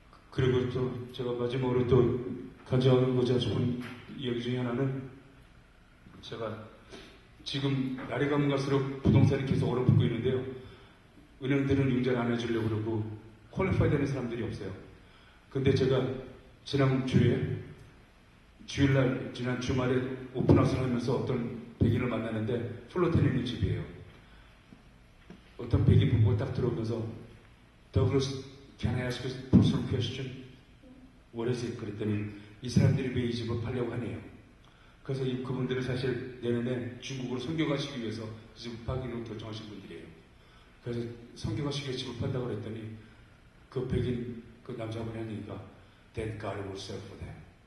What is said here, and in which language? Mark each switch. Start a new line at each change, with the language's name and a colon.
Korean: 그리고 또 제가 마지막으로 또 간증하고자 싶은 이야기 중에 하나는 제가 지금 날이 가면 갈수록 부동산이 계속 얼어붙고 있는데요. 은행들은 융자를 안 해주려고 그러고 퀄리파이 되는 사람들이 없어요. 근데 제가 지난 주일날 지난 주말에 오픈하우스를 하면서 어떤 백인을 만나는데 플로텐에 있는 집이에요. 어떤 백인 부부가 딱 들어오면서
English: Douglas, can I ask you a personal question? What is it?
Korean: 그랬더니 이 사람들이 왜 이 집을 팔려고 하네요. 그래서 그분들은 사실 내년에 중국으로 선교가시기 위해서 그 집을 파기로 결정하신 분들이에요. 그래서 선교가시기 위해서 집을 판다고 그랬더니 그 백인 그 남자분이 하니까
English: Then God will serve for them.